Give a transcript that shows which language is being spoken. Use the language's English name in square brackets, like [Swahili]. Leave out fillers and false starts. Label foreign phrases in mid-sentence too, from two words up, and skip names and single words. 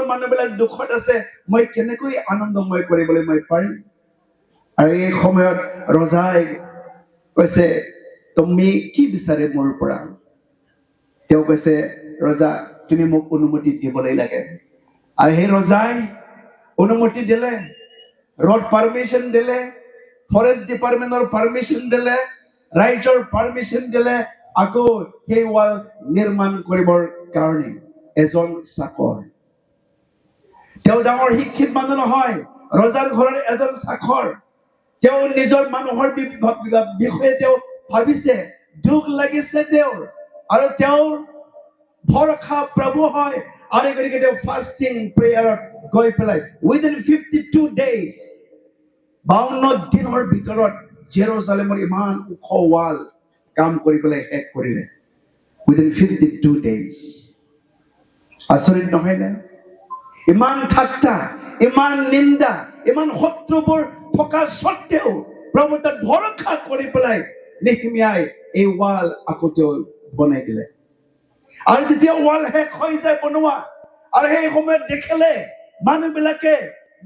[Assamese] মানুহবিলাক দুখত আছে মই কেনেকৈ আনন্দময় কৰিবলৈ মই পাৰিম আৰু এই সময়ত ৰজাই কৈছে তুমি কি বিচাৰে মোৰ পৰা তেওঁ কৈছে ৰজা তুমি মোক অনুমতি দিবলৈ লাগে আৰু সেই ৰজাই অনুমতি দিলে [English] road permission [Assamese] dile [English] forest department or permission [Assamese] dile রাইজৰ permission dile আকৌ সেই wall নিৰ্মাণ কৰিবৰ কাৰণে এজন চাকৰ তেওঁ ডাঙৰ শিক্ষিত মানুহ নহয় ৰজাৰ ঘৰৰ এজন চাকৰ তেওঁ নিজৰ মানুহৰ বিষয়ে তেওঁ ভাবিছে দুখ লাগিছে তেওঁৰ আৰু তেওঁৰ ভৰসা প্ৰভু হয় আৰু গতিকে তেওঁ ফাষ্টিং প্ৰেয়াৰত গৈ পেলাই [English] within 52 days [Assamese] 52 দিনৰ ভিতৰত জেৰুজালেমৰ ইমান ওখ ৱাল কাম কৰি পেলাই শেষ কৰিলে [English] within 52 days [Assamese] আচৰিত নহয় নে ইমান ঠাট্টা ইমান নিন্দা ইমান শত্ৰুবোৰ থকা সত্ত্বেও প্ৰভু তাত ভৰসা কৰি পেলাই নেহেমিয়াই এই ৱাল আকৌ তেওঁ বনাই দিলে আৰু যেতিয়া ৱাল শেষ হৈ যায় বনোৱা আৰু সেই সময়ত দেখিলে মানুহবিলাকে যে